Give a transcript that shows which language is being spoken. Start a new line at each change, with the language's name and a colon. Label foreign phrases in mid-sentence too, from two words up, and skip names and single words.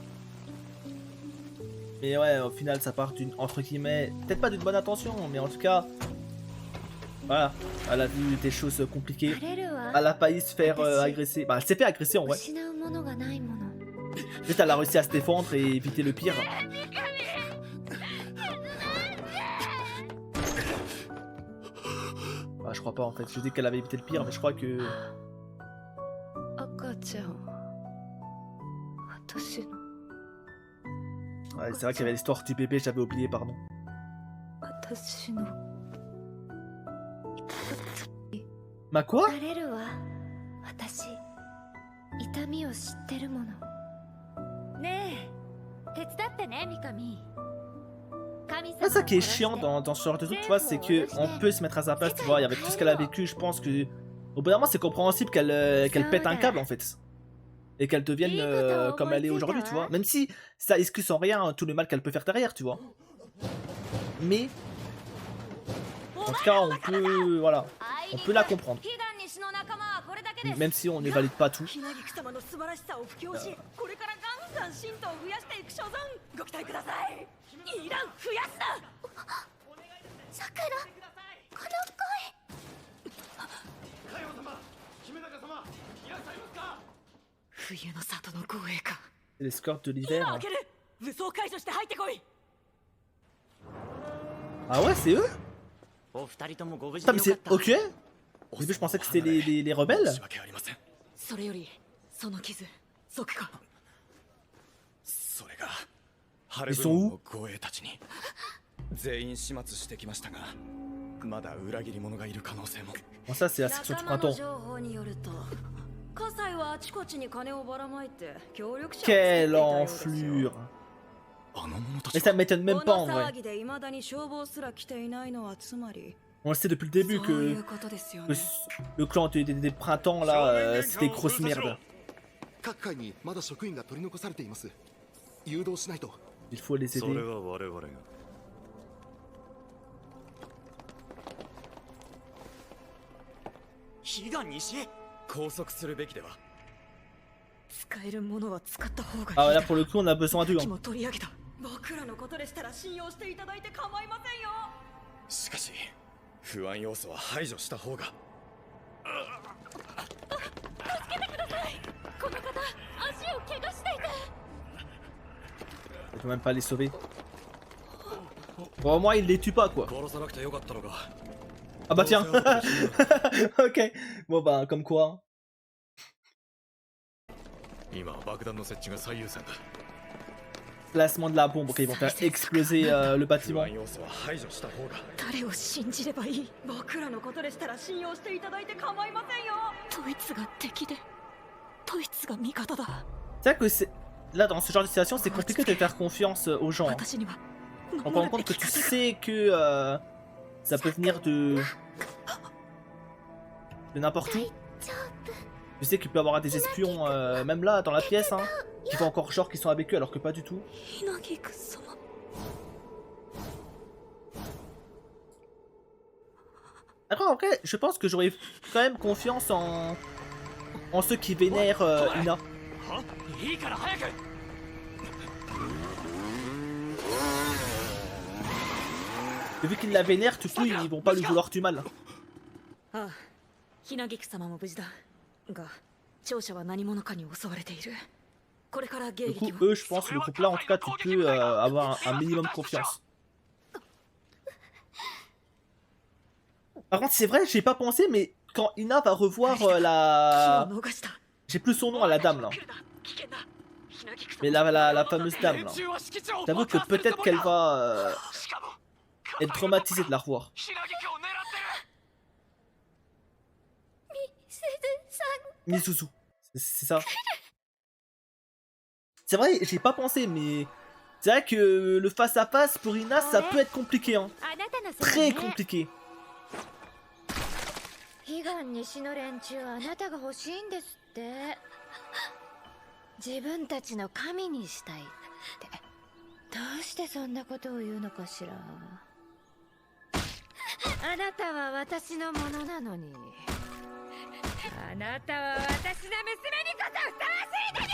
French: mais ouais, au final, ça part d'une entre guillemets, peut-être pas d'une bonne intention, mais en tout cas, voilà, elle a vu des choses compliquées.
Japanese: バレるわ。
French: Elle a failli se faire agresser. Bah, elle s'est fait agresser en vrai.
Japanese: 失うものがないもの。
French: Juste, elle a réussi à se défendre et éviter le pire. Bah, je crois pas en fait. Je dis qu'elle avait évité le pire, mais je crois que.
Japanese: 赤ちゃん。私の。
French: Ouais, c'est vrai qu'il y avait l'histoire du bébé, j'avais oublié, pardon.
Japanese: 私の。
French: Ma quoi?
Japanese: バレるわ。私。痛みを知ってるもの。ねえ。手伝ってね、ミカミ。
French: C'est ça qui est chiant dans ce genre de truc, tu vois, c'est que on peut se mettre à sa place, tu vois, et avec tout ce qu'elle a vécu, je pense que au bout d'un moment c'est compréhensible qu'elle pète un câble en fait. Et qu'elle devienne comme elle est aujourd'hui, tu vois. Même si ça excuse en rien tout le mal qu'elle peut faire derrière, tu vois. Mais en tout cas, on peut, voilà, on peut la comprendre. Même si on ne valide pas tout.
Japanese: ひなぎく様の素晴らしさを布教し、これからガンガン信徒を増やしていく所存。ご期待ください。いらん増やすな。さくら、この声。佳代様、姫高様、冬の里の護衛か。
French: C'est l'escorte de
Japanese: 今
French: l'hiver.
Japanese: 開ける。武装解除して入ってこい。
French: Ah ouais, c'est eux?
Japanese: お二人ともご無事
French: Putain,
Japanese: で
French: mais
Japanese: よかっ
French: c'est
Japanese: た。
French: ok? Au début, je pensais que c'était les rebelles.
Japanese: 申し訳ありません。それよりその傷即か。それがハル
French: Ils
Japanese: ブ
French: sont
Japanese: ロン
French: où?
Japanese: の護衛たちに全員始末してきましたが、まだ裏切り者がいる可能性も。
French: Bon, ça, c'est la section du
Japanese: 仲間の
French: printemps.
Japanese: 情報によると、葛西はあちこちに金をばらまいて協力者を作っていた
French: Quelle
Japanese: ようですよ。
French: enflure.
Japanese: あの者た
French: Mais
Japanese: ち
French: ça
Japanese: は
French: m'étonne
Japanese: こ
French: même pas
Japanese: の
French: en vrai.
Japanese: 騒ぎで未だに消防すら来ていないのはつまり
French: On le sait depuis le début
Japanese: そうい
French: que
Japanese: うことですよ
French: le,
Japanese: ね。
French: le clan des printemps là, c'est des grosses merdes.
Japanese: 各階にまだ職員が取り残されています。誘導しないと。
French: Il faut les
Japanese: それ
French: aider.
Japanese: は我々が。火が西へ拘束するべきでは。使えるものは使った方がいい。
French: Ah là pour le coup on a besoin d'eux.
Japanese: 気
French: Hein.
Japanese: も取り上げた。僕らのことでしたら信用していただいて構いませんよ。しかし不安要素は排除した方が。この方、足を怪我していて。
French: On peut même pas les sauver. Bon, au moins il les tue pas quoi.
Japanese: 殺さなくてよかったのか。
French: Ah bah tiens. Ok. Bon bah comme quoi.
Japanese: 今爆弾の設置が最優先だ。
French: Placement de la bombe. Ok, ils vont faire exploser le
Japanese: 不
French: bâtiment.
Japanese: 安要素は排除した方が。誰を信じればいい。僕らのことでしたら信用していただいて構いませんよ。ドイツが敵で、ドイツが味方だ。
French: C'est vrai que c'est... Là dans ce genre de situation c'est compliqué de faire confiance aux gens. Hein.
Japanese: 私には
French: On se rend compte que tu sais que ça peut venir de n'importe où. Tu sais qu'il peut y avoir des espions, même là dans la pièce, hein, qui font encore genre qu'ils sont avec eux alors que pas du tout.
Japanese: ヒナギク様。
French: Après en vrai, je pense que j'aurais quand même confiance en ceux qui vénèrent Ina.
Japanese: いいから早く。
French: Et vu qu'ils la vénèrent, du coup ils vont pas lui vouloir du mal.
Japanese: ああ、ヒナギク様も無事だ。が、聴者は何者かに襲われている。これから迎
French: Du coup
Japanese: 撃を。
French: eux je pense le groupe là en tout cas tu peux avoir un minimum de confiance. Par contre c'est vrai, j'ai pas pensé mais quand Ina va revoir
Japanese: 気を
French: la...
Japanese: 逃した。
French: J'ai plus son nom à la dame là.
Japanese: 危険だ。ヒナギク様
French: Mais la fameuse dame là. J'avoue que peut-être qu'elle va être traumatisée de la revoir. Misuzu. C'est ça. C'est vrai, j'ai pas pensé mais... C'est vrai que le face à face pour Ina ça peut être compliqué hein.
Japanese: あなたのせい
French: Très
Japanese: ね
French: compliqué.
Japanese: 悲願西の連中あなたが欲しいんですって自分たちの神にしたいってどうしてそんなことを言うのかしらあなたは私のものなのにあなたは私の娘にこそふさわしいのに